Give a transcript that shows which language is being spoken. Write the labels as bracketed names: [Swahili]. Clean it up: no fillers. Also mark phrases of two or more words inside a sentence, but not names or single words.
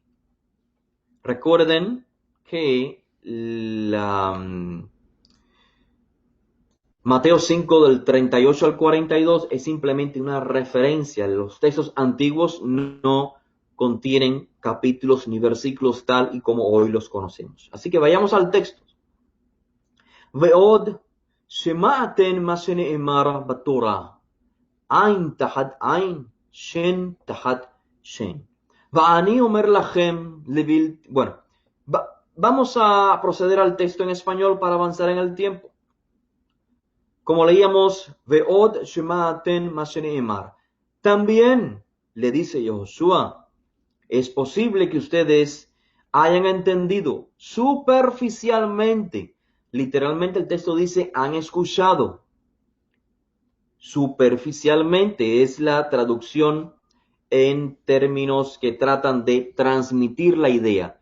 [Spanish] Recuerden que Mateo 5 del 38 al 42 es simplemente una referencia. Los textos antiguos no contienen capítulos ni versículos tal y como hoy los conocemos. Así que vayamos al texto. [Hebrew] Ve'od שמעתם מה שנאמר בתורה, עין תחת עין, שן תחת שן. ואני אומר לכם, [Spanish] bueno, vamos a proceder al texto en español para avanzar en el tiempo. Como leíamos, [Hebrew] ועוד שמעתם מה שנאמר. [Spanish] También le dice Josué, es posible que ustedes hayan entendido superficialmente. Literalmente el texto dice, han escuchado. Superficialmente es la traducción en términos que tratan de transmitir la idea.